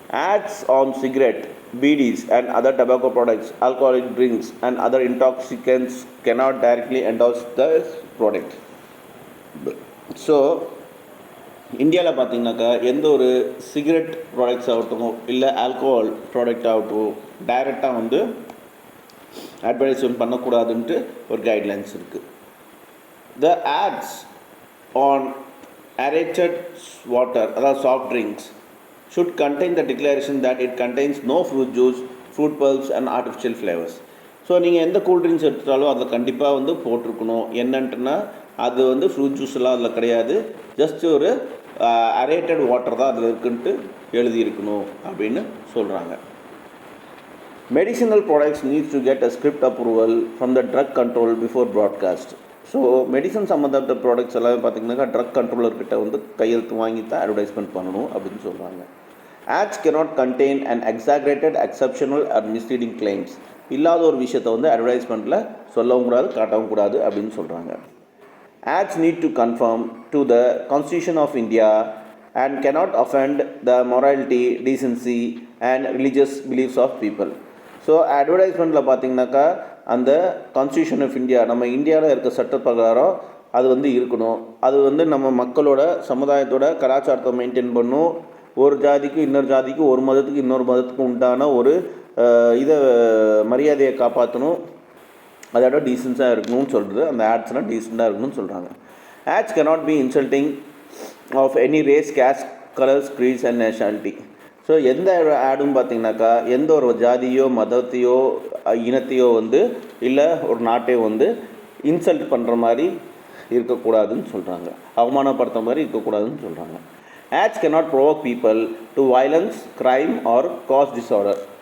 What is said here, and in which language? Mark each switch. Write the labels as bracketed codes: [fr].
[en] Ads on cigarette, BDs and other tobacco products, alcoholic drinks and other intoxicants cannot directly endorse this product. [ta] So இந்தியாவில் பார்த்திங்கனாக்கா எந்த ஒரு cigarette products ஆகட்டும் இல்லை alcohol product ஆகட்டும் டைரெக்டாக வந்து அட்வர்டைஸ்மெண்ட் பண்ணக்கூடாதுன்ட்டு ஒரு கைட்லைன்ஸ் இருக்குது. [en] The ads on aerated water, [ta] அதாவது [en] soft drinks, should contain the declaration that it contains no fruit juice, fruit pulps and artificial flavors. [ta] So நீங்கள் எந்த கூல்ட்ரிங்க்ஸ் எடுத்தாலும் அதில் கண்டிப்பாக வந்து போட்டிருக்கணும். என்னன்ட்டுனா அது வந்து ஃப்ரூட் ஜூஸ்லாம் அதில் கிடையாது, ஜஸ்ட் ஒரு அரேட்டட் வாட்டர் தான் அதில் இருக்குன்ட்டு எழுதியிருக்கணும் அப்படின்னு சொல்கிறாங்க. [en] Medicinal products needs to get a script approval from the drug control before broadcast. [ta] So medicine சம்மந்தப்பட்ட ப்ராடக்ட்ஸ் எல்லாமே பார்த்திங்கனாக்கா ட்ரக் கண்ட்ரோலர்கிட்ட வந்து கையெழுத்து வாங்கி தான் அட்வர்டைஸ்மெண்ட் பண்ணணும் அப்படின்னு சொல்கிறாங்க. [en] Ads cannot contain an exaggerated, exceptional or misleading claims. [ta] இல்லாத ஒரு விஷயத்தை வந்து அட்வர்டைஸ்மெண்ட்டில் சொல்லவும் கூடாது, காட்டவும் கூடாது அப்படின்னு சொல்கிறாங்க. [en] Ads need to conform to the Constitution of India and cannot offend the morality, decency and religious beliefs of people. [ta] So அட்வர்டைஸ்மெண்ட்டில் பார்த்திங்கனாக்கா அந்த கான்ஸ்டியூஷன் ஆஃப் இந்தியா, நம்ம இந்தியாவில் இருக்க சட்ட பிரகாரம் அது வந்து இருக்கணும். அது வந்து நம்ம மக்களோட சமுதாயத்தோட கலாச்சாரத்தை மெயின்டைன் பண்ணும். ஒரு ஜாதிக்கு இன்னொரு ஜாதிக்கு, ஒரு மதத்துக்கு இன்னொரு மதத்துக்கு உண்டான ஒரு இதை மரியாதையை காப்பாற்றணும். அதோட டீசென்ஸாக இருக்கணும்னு சொல்கிறது. அந்த ஆட்ஸ்னால் டீசெண்டாக இருக்கணும்னு சொல்கிறாங்க. [en] Ads cannot be insulting of any race, caste, colors, creeds and nationality. [ta] So எந்த ஆடும் பார்த்திங்கனாக்கா எந்த ஒரு ஜாதியோ மதத்தையோ இனத்தையோ வந்து இல்லை ஒரு நாட்டையோ வந்து இன்சல்ட் பண்ணுற மாதிரி இருக்கக்கூடாதுன்னு சொல்கிறாங்க, அவமானப்படுத்துகிற மாதிரி இருக்கக்கூடாதுன்னு சொல்கிறாங்க. [en] Ads cannot provoke people to violence, crime or cause disorder.